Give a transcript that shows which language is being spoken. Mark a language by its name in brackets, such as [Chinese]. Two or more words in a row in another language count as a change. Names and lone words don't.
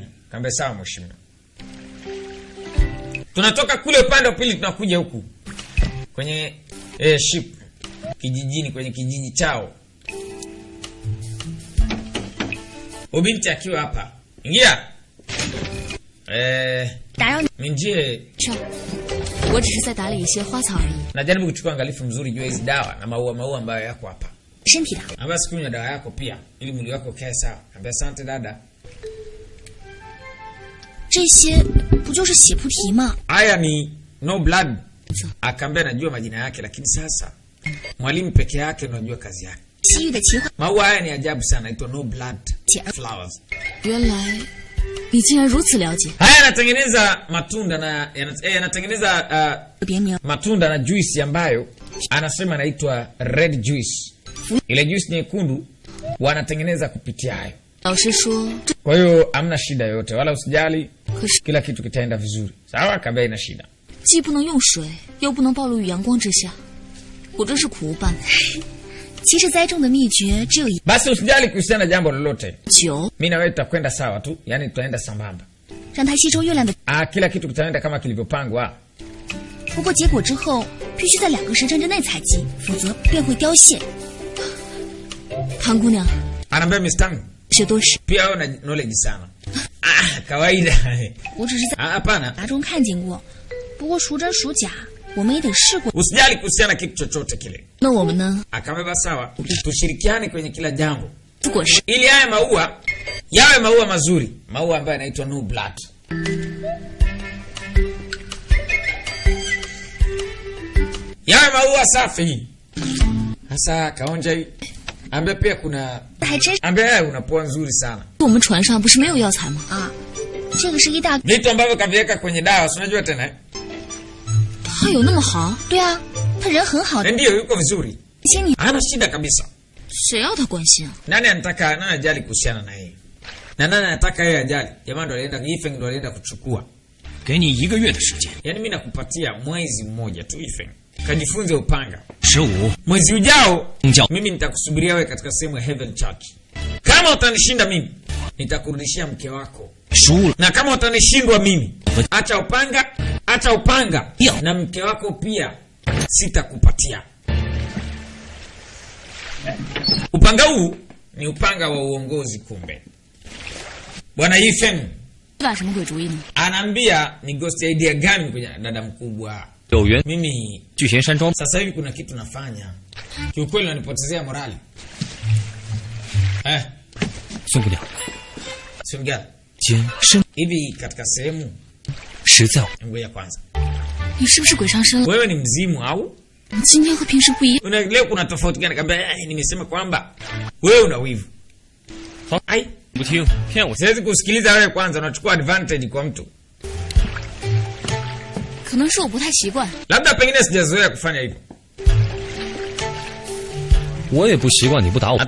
[Swahili] Kaambia sawa mheshimiwa. Tunatoka kule upande wa pili tunakuja huku kwenye ship kijijini, kwenye kijiji chao. Ubinti akiwa hapa. Ingia. Minjie. [Chinese] 我只是在打理一些花草而已。 [Swahili] Najaribu kuchukua angalifu mzuri juu hizi dawa na maua ambayo yako hapa. [Chinese] 身体的。 [Swahili] Amba sikunywa dawa yako pia ili mwili wako ukae sawa. Ambia asante dada. [Chinese] 这些不就是血菩提吗？ [Swahili] Haya ni [English] no blood. [Swahili] Akaambia najua majina yake, lakini sasa mwalimu peke yake unajua kazi yake. [Chinese] 西域的奇幻 [Swahili] Maua haya ni ajabu sana, inaitwa [English] no blood flowers. [Chinese] 原来你竟然如此了解。 [Swahili] Haya yanatengeneza matunda na yanatengeneza [Chinese] 别名 [Swahili] matunda na juice ambayo anasema inaitwa [English] red juice. [Swahili] Ile juice nyekundu wanatengeneza kupitia hayo. [Chinese] 老师说， [Swahili] Kwa hiyo hamna shida yote, wala usijali, [Chinese] 可是 [Swahili] kila kitu kitaenda vizuri. Sawa, kabla ina shida. [Chinese] 既不能用水，又不能暴露于阳光之下，我真是苦无办法。其实栽种的秘诀只有一 [Swahili] Basi usijali kuhusiana na jambo lolote. [Chinese] 酒， [Swahili] Mimi na wewe tutakwenda sawa tu, yani tutaenda sambamba. [Chinese] 让它吸收月亮的。 [Swahili] Kila kitu kitaenda kama kilivyopangwa. [Chinese] 不过结果之后必须在2个时辰之内采集，否则便会凋谢。唐姑娘， [Swahili] Anaambia Mr. [Chinese] 学多识， [Swahili] Pia wewe una knowledge sana. Kawaida. [Chinese] 我只是在 [Swahili] Hapana. [Chinese] 杂中看见过，不过孰真孰假，我们也得试过。 [Swahili] Usijali kuhusiana kitu chochote kile. [Chinese] 那我们呢？ [Swahili] Akamwambia sawa, tushirikiane kwenye kila jambo. [Chinese] 果实 [Swahili] Ili haya maua yawe maua mazuri, maua ambayo yanaitwa [English] no blood. [Swahili] Yawe maua safi. Sasa kaonja hii. Ambia pia kuna [Chinese] 还真是。 [Swahili] ambia una pua nzuri sana. [Chinese] 我们船上不是没有药材吗？啊，这个是一大， [Swahili] Vitu ambavyo kaviweka kwenye dawa, si unajua tena? [Chinese] 他有那么好？对啊，他人很好的， [Swahili] Ndio yuko vizuri. [Chinese] 心里 [Swahili] Hana shida kabisa. [Chinese] 谁要他关心啊？ [Swahili] Nani anataka nani ajali kuhusiana na yeye? Na nani anataka yeye ajali? Jamaa ndo alienda Yifeng ndo alienda kuchukua. [Chinese] 给你1个月的时间。 [Swahili] Yaani mimi nakupatia mwezi mmoja tu Yifeng. Kajifunze upanga. 15 Mwezi ujao Njao. mimi nitakusubiria wewe katika sehemu ya Heaven Church. Kama utanishinda mimi, nitakurudishia mke wako. [Chinese] 输了， [Swahili] Na kama utanishindwa mimi, acha upanga. Yo. Na mke wako pia sitakupatia. Upanga huu ni upanga wa uongozi kumbe. Bwana Yifeng [Chinese] 打什么鬼主意呢？ [Swahili] anaambia ni [English] ghost idea [Swahili] gani kwenye dada mkubwa. [Chinese] 有缘 [Swahili] Mimi [Chinese] 聚贤山庄 [Swahili] sasa hivi kuna kitu nafanya. Kiukweli unanipotezea morali. [Chinese] 孙姑娘， [Swahili] Simgala. [Chinese] 肩身 [Swahili] Hivi katika sehemu [Chinese] 实在 [Swahili] ngoja kwanza. [Chinese] 你是不是鬼上身了？ [Swahili] Wewe ni mzimu au? [Chinese] 你今天和平时不一样。 [Swahili] Leo kuna tofauti gani? Kaambia nimesema kwamba wewe una wivu. Ai, [Chinese] 不听，骗我。 [Swahili] siwezi kusikiliza wewe kwanza, unachukua advantage kwa mtu. [Chinese] 可能是我不太习惯。 [Swahili] Labda pengine sijazoea kufanya hivyo. [Chinese] 我也不习惯你不打我。